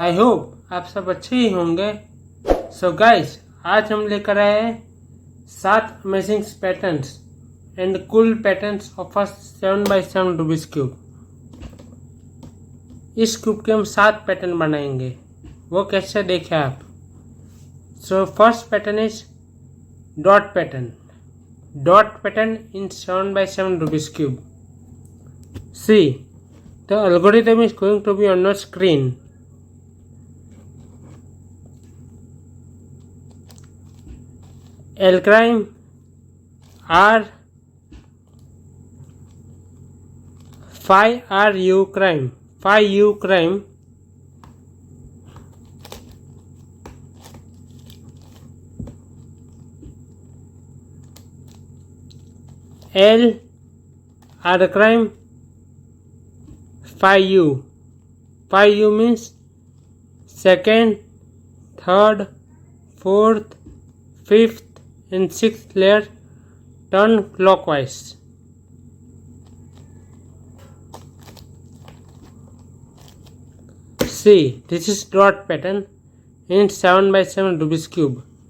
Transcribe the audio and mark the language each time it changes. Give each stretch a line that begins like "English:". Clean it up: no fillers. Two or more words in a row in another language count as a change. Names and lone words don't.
English: I hope
Hindi: आप सब अच्छे ही होंगे।
English: so guys,
Hindi: आज हम लेकर आए हैं
English: 7 amazing patterns and cool patterns of a 7x7 Rubik's cube.
Hindi: इस क्यूब के हम 7 पैटर्न बनाएंगे, वो कैसे देखें आप।
English: So first pattern is dot pattern. Dot pattern in 7x7 Rubik's cube. See, the algorithm is going to be on your screen. L prime R phi R U prime phi U prime L R prime phi U. Phi U means second, third, fourth, fifth and sixth layer turn clockwise. See, this is dot pattern in 7x7 Rubik's cube.